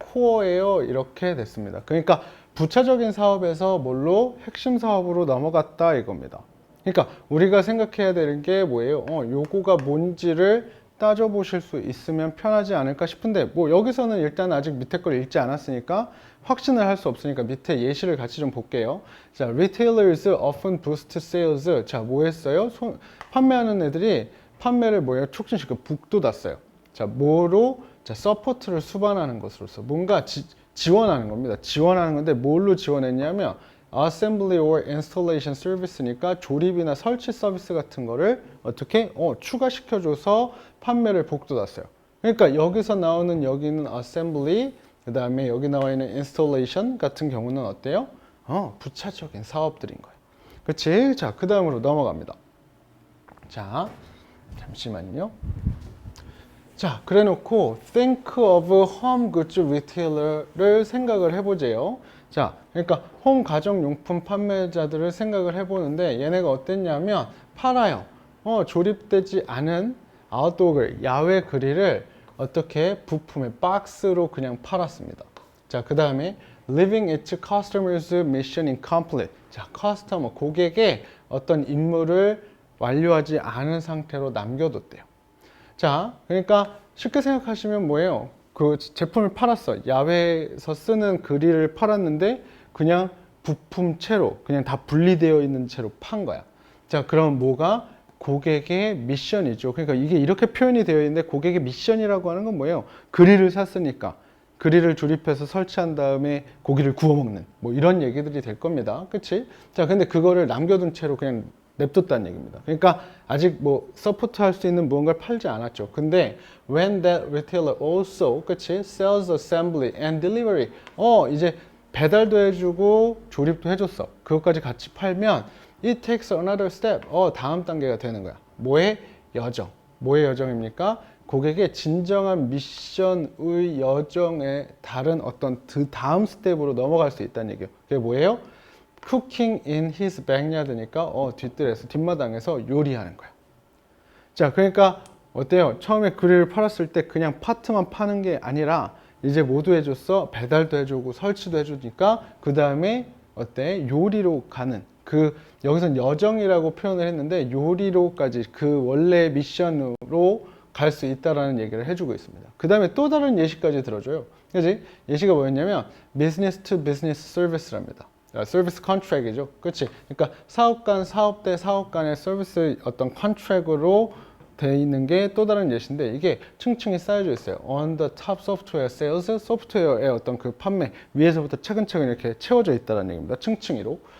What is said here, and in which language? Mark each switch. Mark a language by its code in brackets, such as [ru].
[ko] core예요 이렇게 됐습니다. 그러니까 부차적인 사업에서 뭘로? 핵심 사업으로 넘어갔다 이겁니다. 그러니까 우리가 생각해야 되는 게 뭐예요? 요거가 뭔지를 따져보실 수 있으면 편하지 않을까 싶은데 뭐 여기서는 일단 아직 밑에 걸 읽지 않았으니까 확신을 할 수 없으니까 밑에 예시를 같이 좀 볼게요. [en] 자, retailers often boost sales. [ko] 자, 뭐 했어요? 판매하는 애들이 판매를 뭐예요? 촉진시켜 북돋았어요. 자, 뭐로? 자, 서포트를 수반하는 것으로서 뭔가 지원하는 겁니다. 지원하는 건데 뭘로 지원했냐면 [en] assembly or installation service [ko] 니까 조립이나 설치 서비스 같은 거를 어떻게 추가시켜줘서 판매를 북돋았어요. 그러니까 여기서 나오는 여기는 assembly, 그 다음에 여기 나와 있는 installation 같은 경우는 어때요? 부차적인 사업들인 거예요. 그치? 자, 그 다음으로 넘어갑니다. 자, 잠시만요. 자, 그래 놓고 [en] think of home goods retailer [ko] 를 생각을 해보재요. 자, 그러니까 홈 가정용품 판매자들을 생각을 해보는데 얘네가 어땠냐면 팔아요. 조립되지 않은 아웃도어 야외 그릴을 어떻게 부품의 박스로 그냥 팔았습니다. [en] 자, 그 다음에 leaving its customers mission incomplete. [ko] 자, 커스터머 고객의 어떤 임무를 완료하지 않은 상태로 남겨뒀대요. 자, 그러니까 쉽게 생각하시면 뭐예요? 그 제품을 팔았어. 야외에서 쓰는 그릴을 팔았는데 그냥 부품채로 그냥 다 분리되어 있는 채로 판 거야. 자, 그럼 뭐가? 고객의 미션이죠. 그러니까 이게 이렇게 표현이 되어 있는데 고객의 미션이라고 하는 건 뭐예요? 그릴을 샀으니까 그릴을 조립해서 설치한 다음에 고기를 구워 먹는 뭐 이런 얘기들이 될 겁니다. 그치? 자, 근데 그거를 남겨둔 채로 그냥 냅뒀다는 얘기입니다. 그러니까 아직 뭐 서포트 할 수 있는 무언가를 팔지 않았죠. 근데 [en] when that retailer also, 그치? Sells assembly and delivery. [ko] 이제 배달도 해주고 조립도 해줬어. 그것까지 같이 팔면 [en] it takes another step. [ko] 다음 단계가 되는 거야. 뭐의 여정? 뭐의 여정입니까? 고객의 진정한 미션의 여정에 다른 어떤 그 다음 스텝으로 넘어갈 수 있다는 얘기예요. 그게 뭐예요? [en] cooking in his backyard [ko] 니까 뒷뜰에서 뒷마당에서 요리하는 거야. 자, 그러니까 어때요? 처음에 그릴을 팔았을 때 그냥 파트만 파는 게 아니라 이제 모두 해줬어. 배달도 해주고 설치도 해주니까 그 다음에 어때? 요리로 가는 여기선 여정이라고 표현을 했는데 요리로까지 그 원래 미션으로 갈 수 있다라는 얘기를 해주고 있습니다. 그 다음에 또 다른 예시까지 들어줘요. 그지? 예시가 뭐였냐면 business to business service랍니다. 서비스 컨트랙이죠. 그렇지? 그러니까 사업대 사업 간의 서비스 어떤 컨트랙으로 돼 있는 게 또 다른 예시인데 이게 층층이 쌓여져 있어요. [en] On the top software sales, [ko] 소프트웨어의 어떤 그 판매 위에서부터 차근차근 이렇게 채워져 있다는 얘기입니다. 층층이로.